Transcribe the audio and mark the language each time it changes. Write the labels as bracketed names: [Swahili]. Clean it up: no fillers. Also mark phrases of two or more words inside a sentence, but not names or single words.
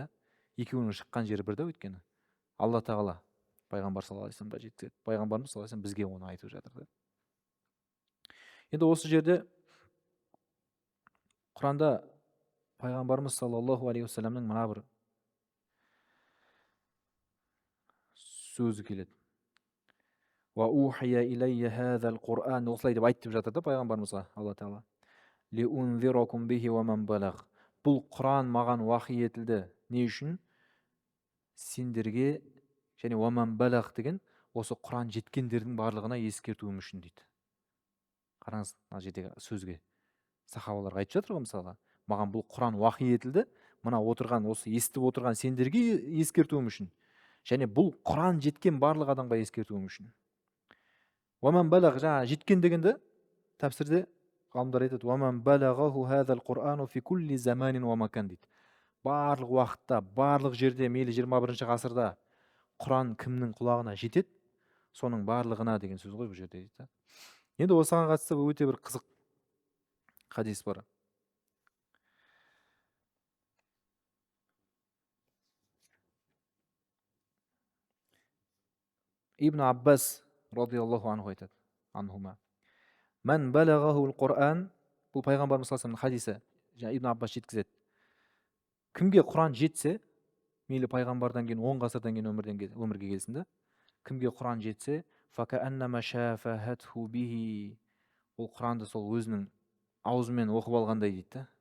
[Kazakh] Екеуінің шыққан жері бір да, өйткені Алла тағала пайғамбар [Arabic] صلى الله عليه وسلم [Kazakh] жеткізеді. Пайғамбарымыз [Arabic] صلى الله عليه وسلم [Kazakh] бізге оны айтып жатыр. Енді осы жерде Құранда пайғамбарымыз [Arabic] صلى الله عليه وسلم [Kazakh] мына бір сөзі келеді. [Arabic] وأوحي إلي هذا القرآن, [Kazakh] осылай деп айтып жатыр да пайғамбарымызға Алла тағала. [Arabic] لأنذركم به ومن بلغ. [Kazakh] Бұл Құран маған уахи етілді. Не үшін? Сендерге, және [Arabic] ومن بلغ [Kazakh] деген осы Құран жеткендердің барлығына ескертуім үшін дейді. Қараңыз, мына жердегі сөзге. Сахабаларға айтып жатыр ғой мысалға. Маған бұл Құран уахи етілді. Мына отырған, осы естіп отырған сендерге ескертуім үшін. Және бұл Құран жеткен барлық адамға ескертуім үшін. [Arabic] ومن بلغ, [Kazakh] жаңа жеткен дегенде тәпсірде ғалымдар айтады, [Arabic] ومن بلغه هذا القرآن في كل زمان ومكان дейді. [Kazakh] Барлық уақытта, барлық жерде, мейлі 21-ші ғасырда Құран кімнің құлағына жетеді, соның барлығына деген сөз ғой бұл жерде дейді. Енді осыған қатысты өте бір қызық хадис бар. Ибн Аббас [Arabic] رضي الله عنه [Kazakh] айтады. Анхума. [Arabic] من بلغه القرآن, [Kazakh] бұл пайғамбарымыз [Arabic] صلى الله عليه وسلم [Kazakh] хадисі. Ибн Аббас жеткізеді. Кімге Құран жетсе, мейлі пайғамбардан кейін 10 ғасырдан кейін өмірге келсін да, кімге Құран жетсе, [Arabic] فكأنما شافهته به, [Kazakh] ол Құранды сол өзінің аузымен оқып алғандай дейді.